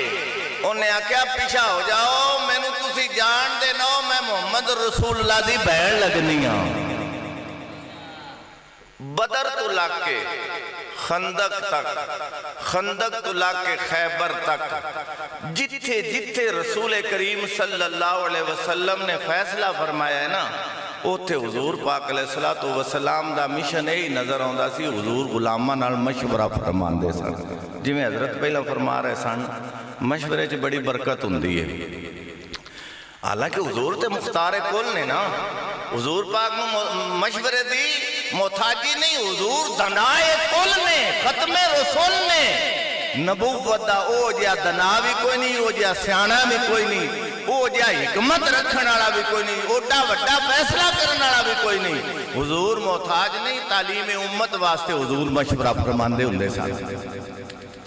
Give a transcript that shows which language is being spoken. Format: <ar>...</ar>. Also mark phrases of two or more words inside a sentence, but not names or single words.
<pa>ਉਨ੍ਹਾਂ ਆਖਿਆ ਪਿੱਛਾ ਹੋ ਜਾਓ, ਮੈਨੂੰ ਤੁਸੀਂ ਜਾਣਦੇ ਨੋ, ਮੈਂ ਮੁਹੰਮਦ ਰਸੂਲੁੱਲਾਹ ਦੀ ਭੈਣ ਲੱਗਣੀ ਹਾਂ। ਬਦਰ ਤੋਂ ਲਾ ਕੇ ਖੰਦਕ ਤੱਕ, ਖੰਦਕ ਤੋਂ ਲਾ ਕੇ ਖੈਬਰ ਤੱਕ, ਜਿੱਥੇ ਜਿੱਥੇ ਰਸੂਲ ਕਰੀਮ</pa> <ar>صلى الله عليه وسلم</ar> <pa>ਨੇ ਫ਼ੈਸਲਾ ਫ਼ਰਮਾਇਆ ਹੈ ਨਾ, ਉੱਥੇ ਹਜ਼ੂਰ ਪਾਕ</pa> <ar>عليه الصلاة والسلام</ar> <pa>ਦਾ ਮਿਸ਼ਨ ਇਹ ਹੀ ਨਜ਼ਰ ਆਉਂਦਾ ਸੀ। ਹਜ਼ੂਰ ਗੁਲਾਮਾਂ ਨਾਲ ਮਸ਼ਵਰਾ ਫਰਮਾਉਂਦੇ ਸਨ। ਜਿਵੇਂ ਹਜ਼ਰਤ ਪਹਿਲਾਂ ਫਰਮਾ ਰਹੇ ਸਨ, ਮਸ਼ਵਰੇ 'ਚ ਬੜੀ ਬਰਕਤ ਹੁੰਦੀ ਹੈ। ਹਾਲਾਂਕਿ ਹਜ਼ੂਰ ਤੇ ਮੁਖਤਾਰ ਕੁਲ ਨੇ ਨਾ, ਹਜ਼ੂਰ ਪਾਕ ਨੂੰ ਮਸ਼ਵਰੇ ਦੀ ਮੁਹਤਾਜੀ ਨਹੀਂ, ਹਜ਼ੂਰ ਦਨਾਏ ਕੁਲ ਨੇ, ਖਤਮੇ ਰਸੂਲ ਨੇ। ਨਬੂਵਤ ਦਾ ਓ ਜਿਹਾ ਦਾਨਾ ਭੀ ਕੋਈ ਨਹੀਂ, ਓ ਜਿਹਾ ਸਿਆਣਾ ਭੀ ਕੋਈ ਨਹੀਂ, ਓ ਜਿਹਾ ਹਿਕਮਤ ਰੱਖਣ ਵਾਲਾ ਭੀ ਕੋਈ ਨਹੀਂ, ਓਡਾ ਵੱਡਾ ਫ਼ੈਸਲਾ ਕਰਨ ਵਾਲਾ ਭੀ ਕੋਈ ਨਹੀਂ। ਹੁਜ਼ੂਰ ਮੁਹਤਾਜ ਨਹੀਂ, ਤਾਲੀਮ ਉੱਮਤ ਵਾਸਤੇ ਹੁਜ਼ੂਰ ਮਸ਼ਵਰਾ ਫ਼ਰਮਾਂਦੇ ਹੁੰਦੇ ਸਨ।</pa>